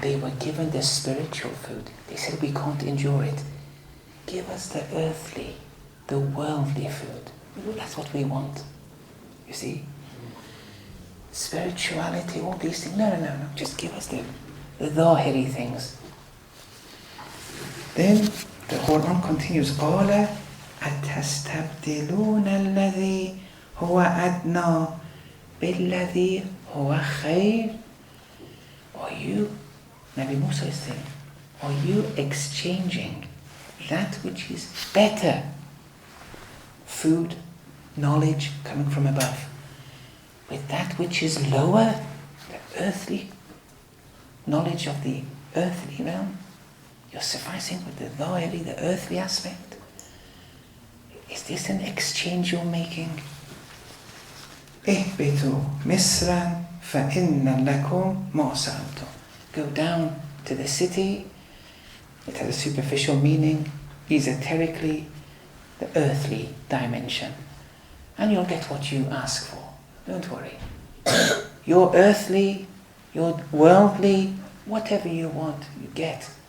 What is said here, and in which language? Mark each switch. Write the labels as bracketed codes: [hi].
[en] They were given the spiritual food. They said, we can't endure it. Give us the earthly, the worldly food. That's what we want. You see? Spirituality, all these things. No. Just give us the dhahiri things. Then the Quran continues, [ar] قَالَ أَتَسْتَبْدِلُونَ الَّذِي هُوَ أَدْنَى بِالَّذِي هُوَ خَيْرٌ. [en] Are you, Nabi Musa is saying, are you exchanging that which is better, food, knowledge coming from above, with that which is lower, the earthly knowledge of the earthly realm? You're sufficing with the dhahiri, the earthly aspect. Is this an exchange you're making? [ar] اهبطوا مصرا فإن لكم ما سألتم. [en] Go down to the city. It has a superficial meaning, esoterically, the earthly dimension. And you'll get what you ask for. Don't worry. Your earthly, your worldly, whatever you want, you get.